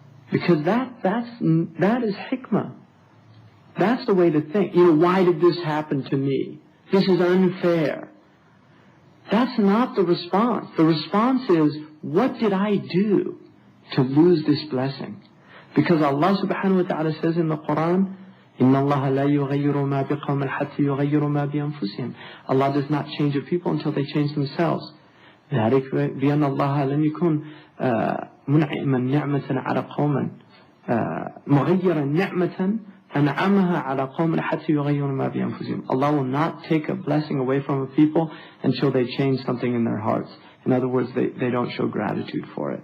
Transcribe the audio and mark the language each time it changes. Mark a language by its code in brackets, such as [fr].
[en] Because that is hikmah. That's the way to think. You know, why did this happen to me? This is unfair. That's not the response. The response is, what did I do to lose this blessing? Because Allah subhanahu wa ta'ala says in the Quran, [ar] إِنَّ اللَّهَ لَا يُغَيِّرُ مَا بِقَوْمٍ حَتَّى يُغَيِّرُ مَا بِأَنفُسِهِمْ. [en] Allah does not change a people until they change themselves. [ar] ذلك بأن الله لم يكن منعما نعمة على قوم مغيرا نعمة أنعمها على قوم حتى يغيروا ما بأنفسهم. [en] Allah will not take a blessing away from a people until they change something in their hearts. In other words, they don't show gratitude for it.